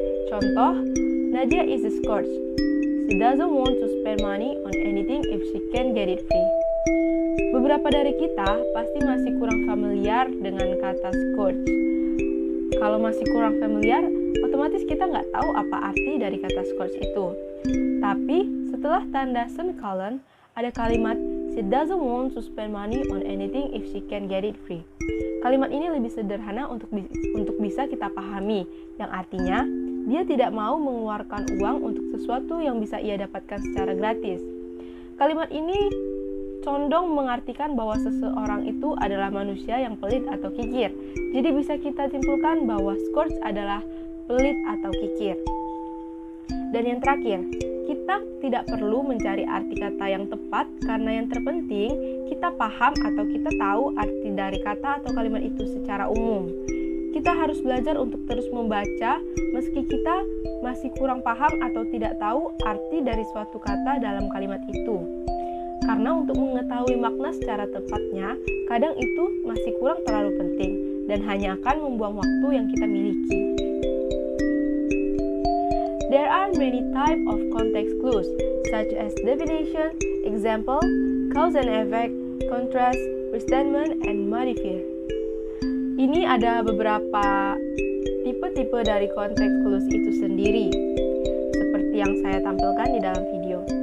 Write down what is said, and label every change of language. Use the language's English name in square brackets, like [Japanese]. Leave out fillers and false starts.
[English] Contoh, Nadia is scorched. She doesn't want to spend money on anything if she can get it free. [Indonesian] Beberapa dari kita pasti masih kurang familiar dengan kata scorched. Kalau masih kurang familiar, otomatis kita nggak tahu apa arti dari kata scorched itu. Tapi setelah tanda semicolon, ada kalimat [English] she doesn't want to spend money on anything if she can get it free. [Indonesian] Kalimat ini lebih sederhana untuk bisa kita pahami, yang artinya dia tidak mau mengeluarkan uang untuk sesuatu yang bisa ia dapatkan secara gratis. Kalimat ini condong mengartikan bahwa seseorang itu adalah manusia yang pelit atau kikir. Jadi bisa kita simpulkan bahwa scorched adalah pelit atau kikir. Dan yang terakhir, kita tidak perlu mencari arti kata yang tepat karena yang terpenting kita paham atau kita tahu arti dari kata atau kalimat itu secara umum. Kita harus belajar untuk terus membaca meski kita masih kurang paham atau tidak tahu arti dari suatu kata dalam kalimat itu. Karena untuk mengetahui makna secara tepatnya, kadang itu masih kurang terlalu penting dan hanya akan membuang waktu yang kita miliki. [English] There are many types of context clues, such as definition, example, cause and effect, contrast, restatement, and modifier. [Indonesian] Ini ada beberapa tipe-tipe dari context clues itu sendiri, seperti yang saya tampilkan di dalam video.